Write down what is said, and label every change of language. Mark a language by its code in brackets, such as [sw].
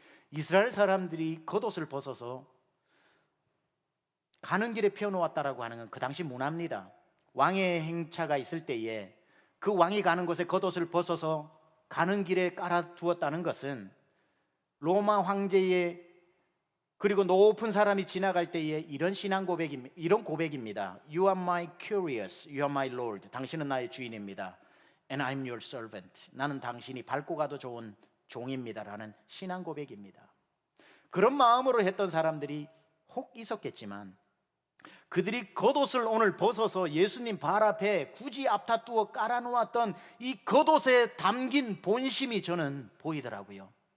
[ko] 이스라엘 사람들이 겉옷을 벗어서 가는 길에 펴놓았다라고 하는 건 그 당시 문화입니다. 왕의 행차가 있을 때에 그 왕이 가는 곳에 겉옷을 벗어서 가는 길에 깔아두었다는 것은 로마 황제의 그리고 높은 사람이 지나갈 때에 이런 신앙 고백입니다. 이런 고백입니다. [en] You are my curious, you are my Lord. [ko] 당신은 나의 주인입니다. [en] And I'm your servant. [ko] 나는 당신이 밟고 가도 좋은 종입니다라는 신앙 고백입니다. 그런 마음으로 했던 사람들이 혹 있었겠지만 그들이 겉옷을 오늘 벗어서 예수님 발 앞에 굳이 앞다투어 깔아놓았던 이 겉옷에 담긴 본심이 저는 보이더라고요.